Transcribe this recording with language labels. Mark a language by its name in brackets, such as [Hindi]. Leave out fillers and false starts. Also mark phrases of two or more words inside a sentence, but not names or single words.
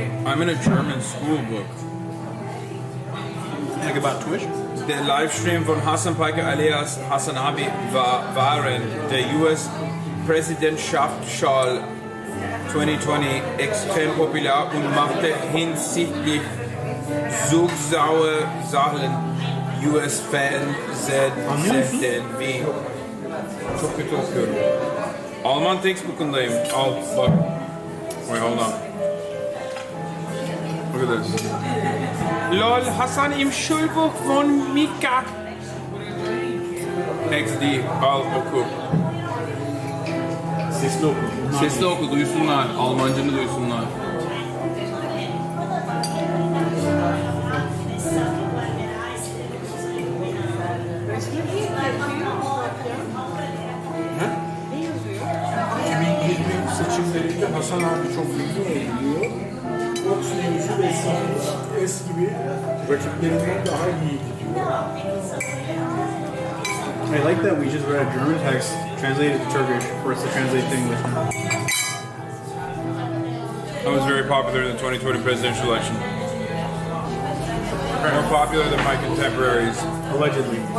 [English] I'm in a German school book. Like about Twitch? [German] Der Livestream von Hasan Paike alias HasanAbi waren der US Präsidentschaftswahl 2020 extrem populär und machte hinsichtlich Zugsaue-Sachen US-Fernsehsenden wie [Turkish] çok kötü okuyorum. Alman textbook'undayım. Al bak. [English] Wait, hold on. Look at this. [German] LOL, Hasan im Schulbuch von Mika. XD, [Turkish] al oku. Sesli oku. Sesli oku, duysunlar. Almancını duysunlar. Seçimlerinde Hasan abi çok ünlü oluyor. Fox News'u eski gibi rakiplerinden daha iyi gidiyor. [English] I like that we just read a German text translated to Turkish for us to translate to English. I was very popular in the 2020 presidential election. More popular than my contemporaries. Allegedly.